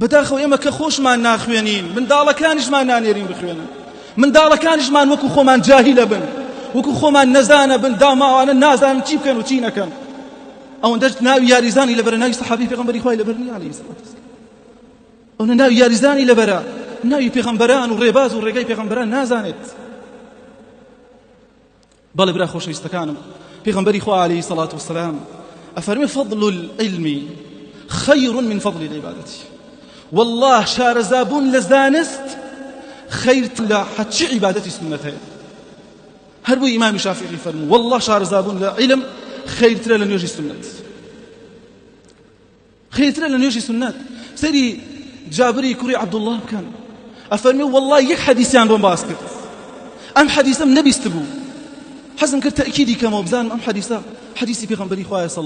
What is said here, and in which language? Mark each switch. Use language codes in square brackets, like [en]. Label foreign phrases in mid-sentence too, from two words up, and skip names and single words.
[ckb] بەداخەوە ئێمە کە خۆشمان ناخوێنین منداڵەکانیشمان نانێرین بخوێنن منداڵەکانیشمان وەکو خۆمان جاهیلە بن وەکو خۆمان نەزانە بن داماوانە نازانن چی بکەن و چی نەکەن ئەوەندەش ناوی یاریزانی لەبەرە ناوی سەحابەی پێغەمبەری خوای لەبەرنی [ar] عەلەیهی سەڵات وەسەلام [ckb] ئەوە ناوی یاریزانی لەبەرە ناوی پێغەمبەران و ڕێباز و ڕێگای پێغەمبەران نازانێت بەڵێ برا خۆشەویستەکانم پێغەمبەری خوا [ar] عەلەیهی سەڵات وەسەلام [ckb] ئەفەرمێ [ar] فەضل العلم خير من فضل العبادة والله [ckb] شارەزابوون لە زانست خەیرتر لە حەچی عیبادەتی سنەت هەیە هەر بۆی ئیمامی شافعی فەرموو والله شارەزابوون لە عیلم خەیرترە لە نوێژی سنەت خەیرترە لە نوێژی سنەت سەری جابری کوڕی عەبدوڵڵاه بکەن ئەفەرمێ والله یەک حەدیثیان بۆم باس کرد ئەم حەدیثەم نەبیست بوو حەزم کرد تەئکیدی کەمەوە بزانم ئەم حەدیثە حەدیثی پێغەمبەری خوایە صلی